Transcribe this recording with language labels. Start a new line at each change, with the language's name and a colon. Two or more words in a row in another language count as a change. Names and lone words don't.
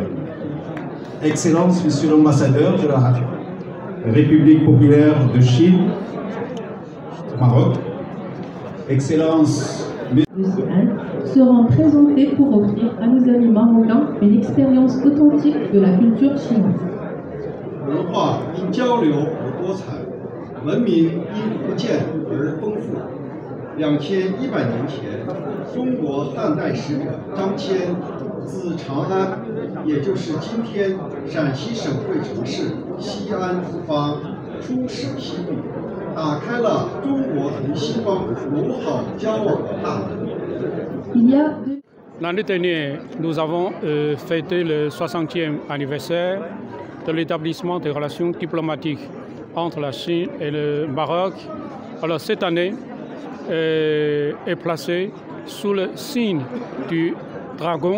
French: Excellence, Monsieur l'ambassadeur de la République populaire de Chine, Maroc. Excellence, seront présentés pour offrir à nos amis marocains une expérience authentique de la culture chinoise.
Chinese: 文化因交流而多彩，文明因不见而丰富。2100年前，中国汉代使者张骞自长安，也就是今天陕西省会城市西安出发，出使西域，打开了中国同西方友好交往的大门。
French: L'année dernière, nous avons fêté le 60e anniversaire de l'établissement des relations diplomatiques entre la Chine et le Maroc. Alors cette année est placée sous le signe du dragon.